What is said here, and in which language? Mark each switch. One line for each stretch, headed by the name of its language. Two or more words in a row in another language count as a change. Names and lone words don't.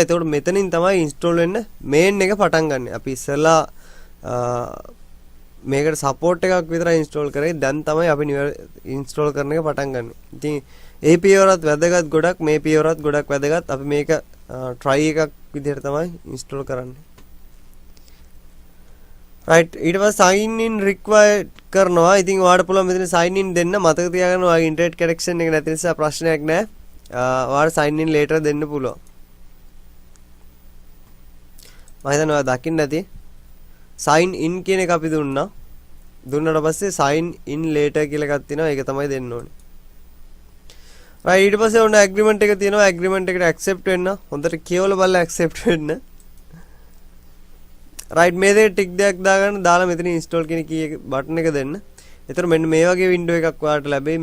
Sinhala: එතකොට මෙතනින් තමයි install වෙන්න main එක පටන් ගන්න. අපි ඉස්සෙල්ලා මේකට support එකක් විතරයි install කරේ. දැන් තමයි අපි install කරන එක පටන් ගන්න. ඉතින් ඒ පියවරත් වැදගත් ගොඩක්, මේ පියවරත් ගොඩක් වැදගත්. අපි මේක try එකක් විදිහට තමයි install කරන්නේ. right. ඊට පස්සේ
English: sign in required
Sinhala: කරනවා. ඉතින් ඔයාලට පුළුවන් මෙතන
English: sign in
Sinhala: දෙන්න. මතක තියාගන්න ඔයාගේ
English: internet connection
Sinhala: එක නැති නිසා ප්‍රශ්නයක් නැහැ. ඔයාලට
English: sign in later
Sinhala: දෙන්න පුළුවන්. මම හිතන්නේ ඔයා දකින්න ඇති.
English: sign in
Sinhala: කියන එක අපි දුන්නා. දුන්නාට පස්සේ
English: sign in later
Sinhala: කියලා එකක් තියෙනවා. ඒක තමයි දෙන්න ඕනේ. right. ඊට පස්සේ ඔන්න agreement එක තියෙනවා. agreement එකට accept වෙන්න. හොඳට කියවලා බලලා accept වෙන්න. රයිට් මේ දේ ටික් දෙයක් දාගන්න දාලා මෙතන ඉන්ස්ටෝල් කියන කී එක බටන් එක දෙන්න. එතකොට මෙන්න මේ වගේ වින්ඩෝ එකක් ඔයාලට ලැබෙයි.